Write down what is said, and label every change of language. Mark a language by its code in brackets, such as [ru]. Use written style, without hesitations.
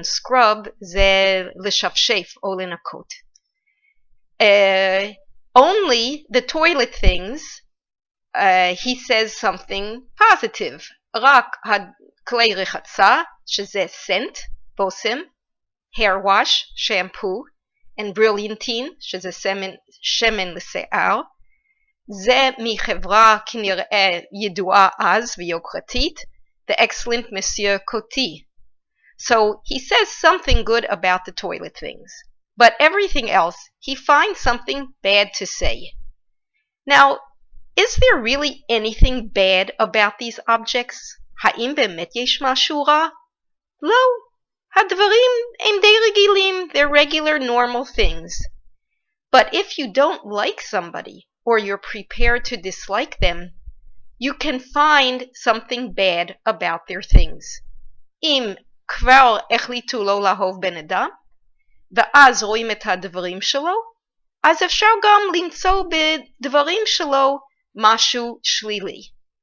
[he] Scrub זה לשפשף או לנקות. [en] Only the toilet things, he says something positive. [he] רק כלי רחצה, שזה scent, בושם, [en] hair wash, shampoo, and brilliantine, [he] שזה שמן לשיער. זה מחברה כנראה ידועה אז ויוקרתית, [en] the excellent Monsieur Coty. So he says something good about the toilet things, but everything else he finds something bad to say. Now, is there really anything bad about these objects? [he] האם באמת יש משהו רע? לא. הדברים הם די רגילים, [en] they're regular normal things. But if you don't like somebody, or you're prepared to dislike them, you can find something bad about their things. [he] אם כבר החליטו לא לאהוב בן אדם, ואז רואים את הדברים שלו, אז אפשר גם למצוא בדברים שלו משהו שלילי.